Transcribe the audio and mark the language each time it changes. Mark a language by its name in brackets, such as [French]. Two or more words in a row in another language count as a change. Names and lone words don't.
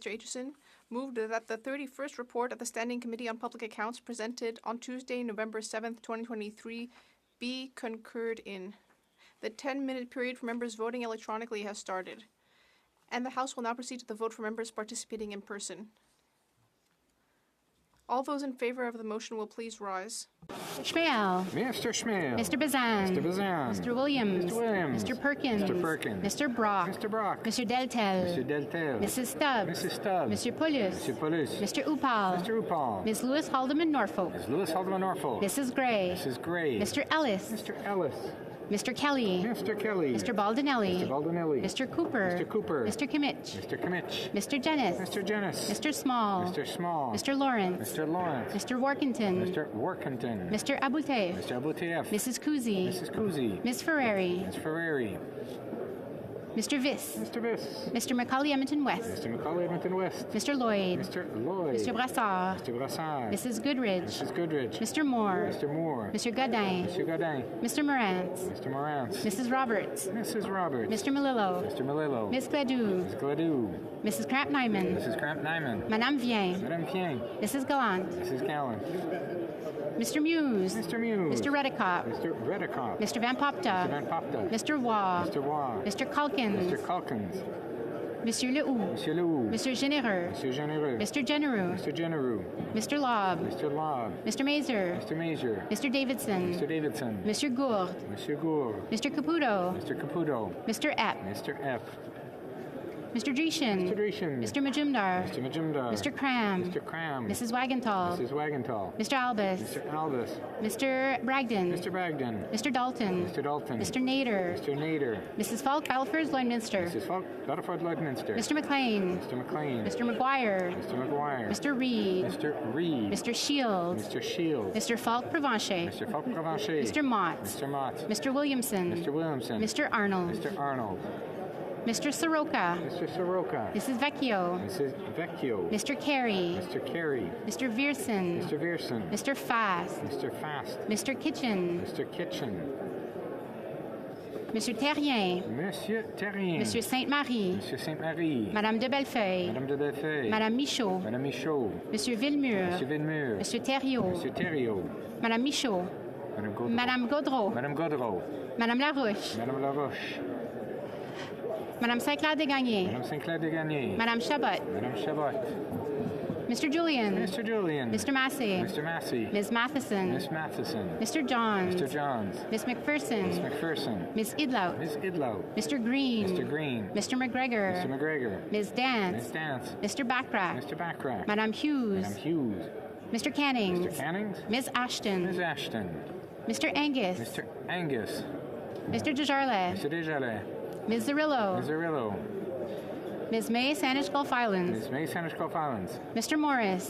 [English] Aitchison, moved that the 31st report of the Standing Committee on Public Accounts presented on Tuesday, November 7th, 2023, be concurred in. The 10-minute period for members voting electronically has started, and the House will now proceed to the vote for members participating in person. All those in favor of the motion will please rise. Schmale. Mr. Schmale. Mr. Bazan. Mr. Bazan. Mr. Williams. Mr. Williams. Mr. Perkins. Mr. Perkins. Mr. Brock. Mr. Brock. Mr. Deltel. Mr. Deltel. Mrs. Stubbs. Mrs. Stubbs. Mr. Pulis. Mr. Pulis. Mr. Upal. Mr. Upal. Ms. Lewis Haldeman Norfolk. Ms. Lewis Haldeman Norfolk. Mrs. Gray. Mrs. Gray. Mr. Ellis. Mr. Ellis. Mr. Kelly. Mr. Kelly. Mr. Baldinelli. Mr. Baldinelli. Mr. Cooper. Mr. Cooper. Mr. Kimmich. Mr. Kimmich. Mr. Jennis. Mr. Jennis. Mr. Small. Mr. Small. Mr. Lawrence. Mr. Lawrence. Mr. Workington. Mr. Workington. Mr. Aboutef. Mr. Aboutef. Mrs. Kuzi. Mrs. Kuzi. Ms. Ferrari. Ms. Ferrari. Mr. Viss. Mr. Viss. Mr. Macaulay Edmonton West. Mr. Macaulay Edmonton West. Mr. Lloyd. Mr. Lloyd. Mr. Brassard. Mr. Brassard. Mrs. Goodridge. Mrs. Goodridge. Mr. Moore. Mr. Moore. Mr. Godin. Mr. Godin. Mr. Morantz. Mr. Morantz. Mrs. Roberts. Mrs. Roberts. Mr. Malillo. Mr. Malillo. Ms. Gladue. Ms. Gladue. Mrs. Cramp-Nyman. Mrs. Cramp-Nyman. Madame Vien. Madame Vien. Mrs. Gallant. Mrs. Gallant. Mr. Muse. Mr. Muse. Mr. Redicott. Mr. Redicott. Mr. Van Popta. Mr. Van Popta. Mr. Waugh. Mr. Waugh. Mr. Calkins. Mr. Calkins. Monsieur Lehoux. Monsieur Lehoux. Mr. Généreux. Monsieur Généreux. Mr. Genereux. Mr. Genereux. Mr. Lobb. Mr. Lobb. Mr. Mazer. Mr. Mazer. Mr. Davidson. Mr. Davidson. Mr. Gourde. Monsieur Gourde. Mr. Caputo. Mr. Caputo. Mr. Epp. Mr. Epp. Mr. Dreeshen. Mr. Dreeshen. Mr. Majumdar. Mr. Majumdar. Mr. Cram. Mr. Cram. Mrs. Wagenthal. Mrs. Wagenthal. Mr. Albus. Mr. Albus. Mr. Bragdon. Mr. Bragdon. Mr. Dalton. Mr. Dalton. Mr. Nader. Mr. Nader. Mrs. Falk, Battleford, Lloydminster. Mrs. Falk, Battleford, Lloydminster. Mr. McLean. Mr. McLean. Mr. McGuire. Mr. McGuire. Mr. Reed. Mr. Reed. Mr. Shields. Mr. Shields. Mr. Falk Provencher. Mr. Falk Provencher. Mr. Mott. Mr. Mott. Mr. Williamson. Mr. Williamson. Mr. Arnold. Mr. Arnold. Mr. Soroka. Mr. Soroka. Mrs. Vecchio. Mrs. Vecchio. Mr. Carey. Mr. Carey. Mr. Vierson. Mr. Vierson. Mr. Fast. Mr. Fast. Mr. Kitchen. Mr. Kitchen. Monsieur Terrien. Monsieur Terrien. Monsieur Sainte-Marie. Monsieur Sainte-Marie. Madame de Bellefeuille. Madame de Bellefeuille. Madame Michaud. Madame Michaud. Monsieur Villemur. Monsieur Villemur. Monsieur Thériault. Monsieur Thériault. Madame Michaud. Madame Gaudreau. Madame Gaudreau. Madame Gaudreau. Madame Larouche. Madame Larouche. Madame Saint-Clair-Desgagnés. Madame Saint-Clair-Desgagnés. Madame Chabot. Madame Chabot. Mr. Julian. Mr. Julian. Mr. Massey. Mr. Massey. Ms. Matheson. Miss Matheson. Mr. Johns. Mr. Johns. Miss McPherson. Miss McPherson. Miss Idlout. Miss Idlout. Mr. Green. Mr. Green. Mr. McGregor. Mr. McGregor. Ms. Dance. Miss Dance. Mr. Backrack. Mr. Backrack. Madame Hughes. Madame Hughes. Mr. Cannings. Mr. Cannings. Ms. Ashton. Ms. Ashton. Mr. Angus. Mr. Angus. Mr. Desjardins. Mr. Desjardins. Ms. Zerillo. Ms. Zerillo. Ms. May, Saanich Gulf Islands. Ms. May, Saanich Gulf Islands. Mr. Morris.